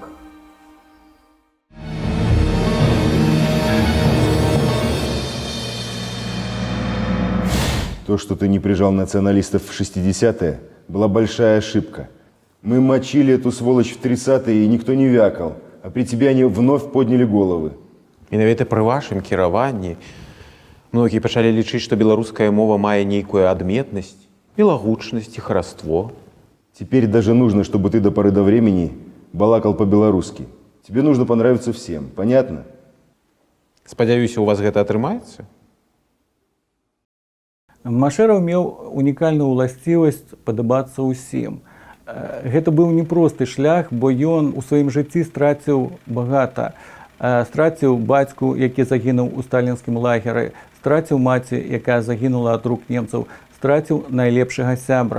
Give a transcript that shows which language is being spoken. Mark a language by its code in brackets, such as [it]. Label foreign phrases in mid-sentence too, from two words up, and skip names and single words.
[ru] То, что ты не прижал националистов в 60-е, была большая ошибка. Мы мочили эту сволочь в 30-е, и никто не вякал. А при тебе они вновь подняли головы. [be] Менавіта пры вашым кіраванні многія пачалі лічыць, што беларуская мова мае нейкую адметнасць, мілагучнасць і хараство. [ru] Теперь даже нужно, чтобы ты до поры до времени балакал по-белорусски. Тебе нужно понравиться всем, понятно? [be] Спадзяюся, у вас гэта атрымаецца? Машэраў меў унікальную ўласцівасць падабацца ўсім. Гэта быў непросты шлях, бо ён у сваім жыцці страціў багата. Страціў бацьку, які загінуў у сталінскім лагеры, страціў маці, якая загінула ад рук немцаў, страціў найлепшага сябра.